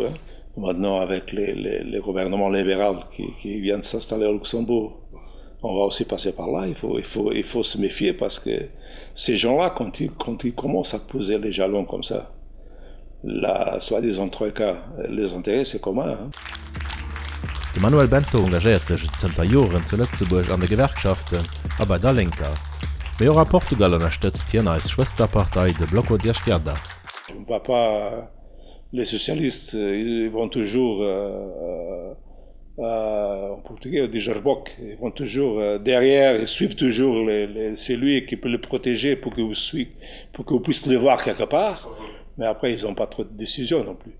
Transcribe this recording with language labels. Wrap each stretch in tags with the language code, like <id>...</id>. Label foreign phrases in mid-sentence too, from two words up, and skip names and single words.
<fr>Maintenant, avec les gouvernements libéraux qui viennent s'installer au Luxembourg, on va aussi passer par là. Il faut se méfier parce que ces gens-là, quand ils commencent à poser les jalons comme ça, la soi-disant Troika, les intérêts, c'est commun.</fr> <lb>De Manuel Bento engagiert sech Zter Joren zu Lützeburg an de Gewerkschaften, a bei der Linker. Mais a Portugal unterstützt hier als Schwesterpartei de Bloco de Esquerda.</lb> <fr>On ne voit pas les socialistes, ils vont toujours en portugais on dit Jarboc, ils vont toujours derrière, ils suivent toujours c'est lui qui peut le protéger pour que vous puissiez le voir quelque part, mais après ils n'ont pas trop de décisions non plus.</fr>